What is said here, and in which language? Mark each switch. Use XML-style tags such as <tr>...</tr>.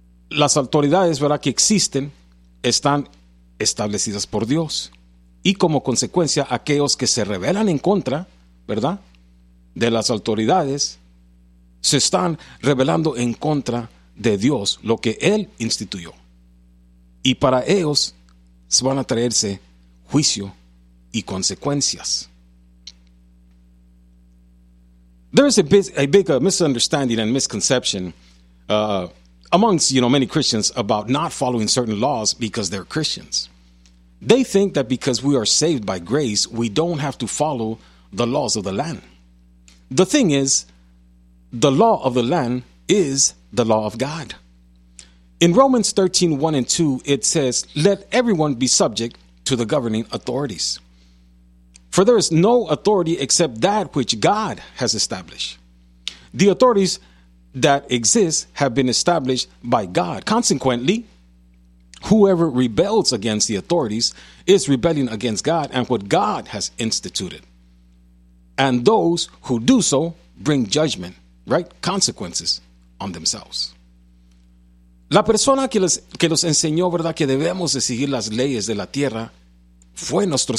<es>Las autoridades, ¿verdad?, que existen están establecidas por Dios, y como consecuencia aquellos que se rebelan en contra, ¿verdad?, de las autoridades, se están rebelando en contra de Dios, lo que Él instituyó, y para ellos se van a traerse juicio y consecuencias.</es> <en>There is a big misunderstanding and misconception amongst, you know, many Christians about not following certain laws because they're Christians. They think that because we are saved by grace, we don't have to follow the laws of the land. The thing is, the law of the land is the law of God. In Romans 13, 1 and 2, it says, "Let everyone be subject to the governing authorities. For there is no authority except that which God has established. The authorities that exist have been established by God. Consequently, whoever rebels against the authorities is rebelling against God and what God has instituted. And those who do so bring judgment, right? Consequences on themselves."</en> <es>La persona que los enseñó, ¿verdad?, que debemos de seguir las leyes de la tierra fue nuestro Señor.</es>